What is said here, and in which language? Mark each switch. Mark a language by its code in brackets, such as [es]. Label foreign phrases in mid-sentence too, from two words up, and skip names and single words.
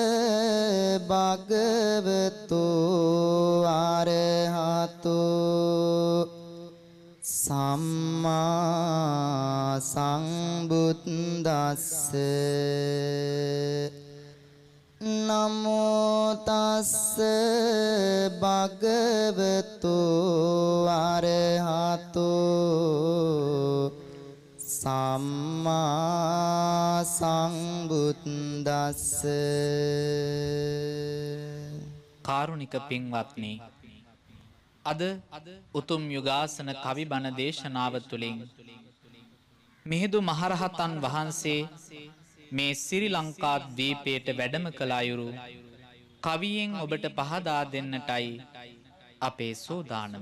[pi] भगवतो अरहतो सम्मा संबुद्दस्स नमो तस्स भगवतो अरहतो सम्मा संबुद्दस्स [si] කාරුණික පින්වත්නි අද උතුම් යුගාසන කවි බණ දේශනාව තුළින් මිහිඳු මහරහතන් වහන්සේ මේ ශ්‍රී ලංකා ද්වීපයට වැඩම කළ අයුරු කවියෙන් ඔබට පහදා දෙන්නටයි අපේ සූදානම.